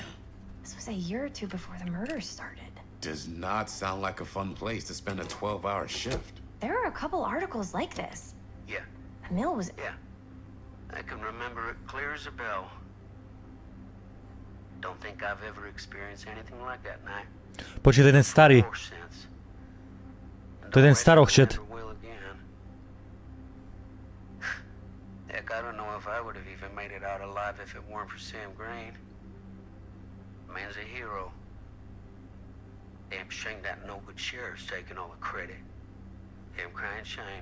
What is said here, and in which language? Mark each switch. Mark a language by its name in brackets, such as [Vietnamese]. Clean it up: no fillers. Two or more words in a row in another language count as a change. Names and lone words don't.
[English] This was a year or two before the murders started. Does not sound like a fun place to spend a 12-hour shift. There are a couple articles like this. Yeah, The mill was... yeah. I can remember it clear as a bell. Don't think I've ever experienced anything like that night. [Czech] Počkej, to je ten starý. [English] Or since. And [Czech] To je ten [English] don't [Czech] starochčet. [English] never will again. Heck, I don't know if I would have even made it out alive if it weren't for Sam Green. Man's a hero. Damn shame that no good sheriff's taking all the credit. Damn crying shame.